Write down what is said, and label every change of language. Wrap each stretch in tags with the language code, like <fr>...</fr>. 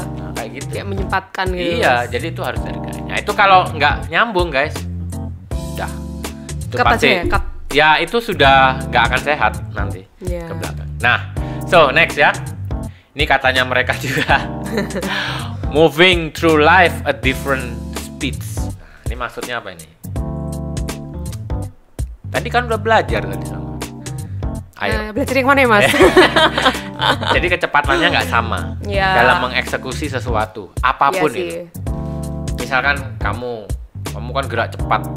<id>Nah, kayak gitu. Kayak menyempatkan gitu. Iya, jadi itu harus dihargai. Nah, itu kalau nggak nyambung, guys, udah. Itu Cut pasti. aja ya, cut. Ya, itu sudah nggak akan sehat nanti Iya. ke belakang. Nah, so next ya. Ini katanya mereka juga.</id> <en>Moving through life at different speeds.</en> <id>Nah, ini maksudnya apa ini? Tadi kan udah belajar tadi sama. Ayo. Belajar yang mana ya, Mas? Jadi kecepatannya nggak sama Iya. dalam mengeksekusi sesuatu apapun Iya sih. itu. Misalkan kamu kan gerak cepat.</id>